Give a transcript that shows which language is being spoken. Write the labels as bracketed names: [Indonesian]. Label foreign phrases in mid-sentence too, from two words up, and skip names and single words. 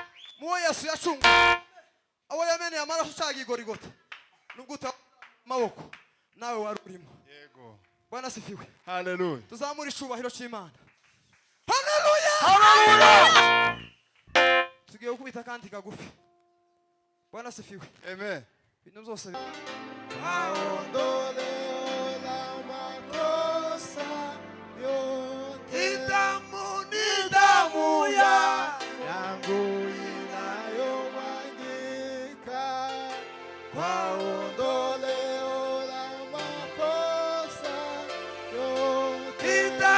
[Rundi] Muwe Yesu yacunga aho yameneye amaraso ucaga igorigota nubwo utamaboko nawe wari urimo. Yego. [Swahili] Bwana sifiwe. Hallelujah. [Rundi] Tuzamure icubahiro cy'Imana. Hallelujah. Hallelujah. Tugiye gukubita kandi kagufi. [Swahili] Bwana sifiwe. Amen. [Rundi] Ibintu byose [Swahili] Damu yangu inayomwagika kwa ondoleo la makosa yote.